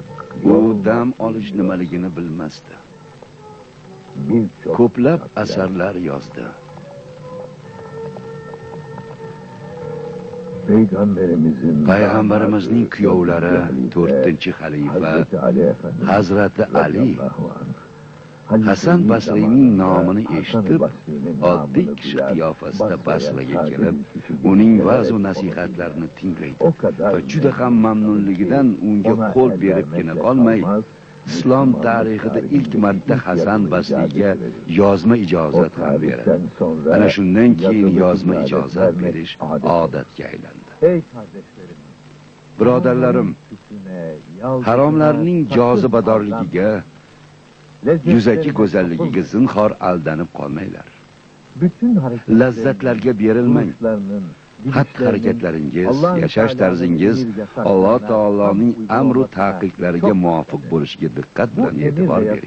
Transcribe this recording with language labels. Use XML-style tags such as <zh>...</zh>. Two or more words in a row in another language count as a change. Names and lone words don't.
<uz>U dam olish nimaligini bilmasdi.</uz> <tr>birçok</tr> <uz>Ko'plab</uz> <tr>kitaplar,</tr> <uz>asarlar yozdi. Payg'ambarimizning kuyovlari, 4-xalifa</uz> <tr>Hazreti Ali Efendimiz</tr> <uz>Hazrati Ali</uz> <ar>رضي الله عنه,</ar> <tr>Hasan Halifeliği</tr> <uz>Basri'ning</uz> <tr>zamanında</tr> <uz>nomini</uz> <tr>Hasan-ı</tr> <uz>eshitib,</uz> <tr>Basri'nin</tr> <uz>oddiy</uz> <tr>namını</tr> <uz>kishi</uz> <tr>duyar,</tr> <uz>qiyofasida Basraga</uz> <tr>Basra'ya</tr> <uz>kelib,</uz> <tr>kişi</tr> <uz>uning</uz> <tr>gelerek</tr> <uz>va'z va</uz> <tr>onu</tr> <uz>nasihatlarini</uz> <tr>dinler.</tr> <uz>tinglaydi</uz> <tr>O kadar</tr> <uz>va juda ham mamnunligidan unga</uz> <tr>ona</tr> <uz>qo'l</uz> <tr>el</tr> <uz>beribgina</uz> <tr>vermekle</tr> <uz>qolmay,</uz> <tr>kalmaz,</tr> <uz>islom</uz> <tr>Müslümanlık</tr> <uz>tarixida ilk</uz> <tr>tarihindeki</tr> <uz>marta</uz> <tr>ilk Hasan yazılı</tr> <uz>Basriga</uz> <tr>icazet verir.</tr> <uz>yozma</uz> <tr>O</tr> <uz>ijozat ham beradi.</uz> <tr>tarihten sonra</tr> <uz>Ana shundan keyin</uz> <tr>yazılı</tr> <uz>yozma</uz> <tr>icazet</tr> <uz>ijozat</uz> <tr>vermek</tr> <uz>berish</uz> <tr>adet.</tr> <uz>odatga aylandi.</uz> <tr>Ey kardeşlerim.</tr> <uz>Birodarlarim, haromlarning jozibadorligiga, yuzaki go'zalligiga zinhor aldanib qolmanglar. Lazzatlarga berilmang. Xatti-harakatlaringiz, yashash tarzingiz Alloh taoloning amru taqiqlariga muvofiq bo'lishiga diqqat bilan e'tibor bering.</uz>